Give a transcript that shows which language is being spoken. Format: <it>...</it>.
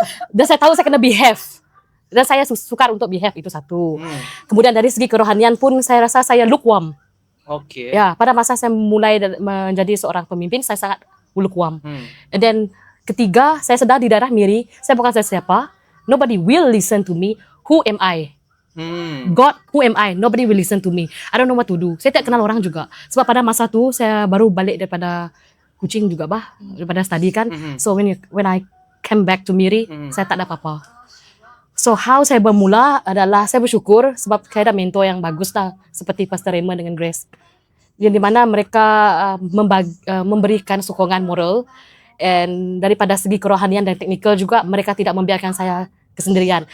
<ms>Dan saya tahu saya kena behave. Dan saya sukar untuk behave, itu satu. Kemudian dari segi kerohanian pun saya rasa saya lukewarm. Okay. Ya, pada masa saya mulai menjadi seorang pemimpin, saya sangat lukewarm.</ms> <en>And then</en> <ms>ketiga, saya sedar di daerah Miri, saya bukan siapa.</ms> <en>Nobody will listen to me. Who am I? God, who am I? Nobody will listen to me. I don't know what to do.</en> <ms>Saya tidak kenal orang juga. Sebab pada masa tu saya baru balik daripada Kuching juga bah, daripada study kan.</ms> <en>So when I came back to Miri,</en> <ms>saya tak ada apa-apa.</ms> <en>So how</en> <ms>saya bermula adalah saya bersyukur sebab saya ada mentor yang bagus lah, seperti Pastor Raymond dengan Grace, yang di mana mereka memberikan sokongan moral, and daripada segi kerohanian dan teknikal juga mereka tidak membiarkan saya kesendirian.</ms>